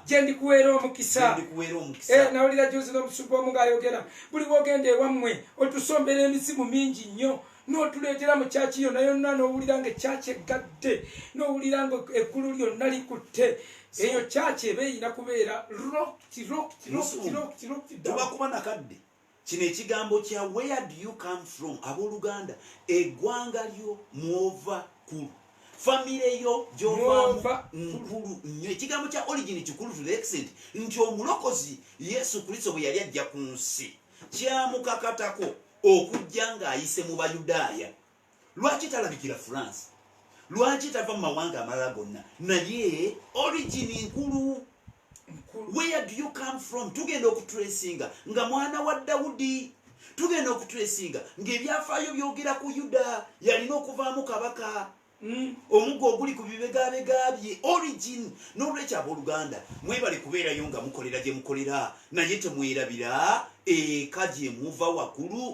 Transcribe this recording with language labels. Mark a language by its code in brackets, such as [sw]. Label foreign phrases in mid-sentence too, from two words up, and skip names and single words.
[lg] gye ndikuweera omukisa nawulira juzi n'omusumba omu ng'ayogera buli bwogenda ewammwe otusombera emisimu mingi nnyo n'otuleetera mu kyaki yonna yonna n'owulira nga ekyaki eggadde n'owulira nga eggulu lyonna likutte eyo kyaki eba eyina kubeera tobakuba nakadde kino ekigambo kya [en] where do you come from [lg] abooluganda eggwanga lyo mwova kulu famire yo gyovaamu nkulu nnyo ekigambo kya origin kikulu [en] to the extent [lg] nti omulokozi Yesu Kristo bwe yali ajja ku nsi kyamukakatako okujja ng'ayise mu Bayudaaya. Lwaki talabikira France? Lwaki tava mu mawanga amalala gonna? Naye origin nkulu. [en] Where do you come from? [lg] Tugenda okutracinga nga mwana wa Dawudi. Tugenda okutracinga ng'ebyafaayo byogera ku Yuda yalina okuvaamu kabaka. Omuggo oguli ku bibegabega bye origin. N'olwekyo abooluganda mwebale kubeerayo nga mukolera gye mukolera naye temwerabira eka gye muva waggulu.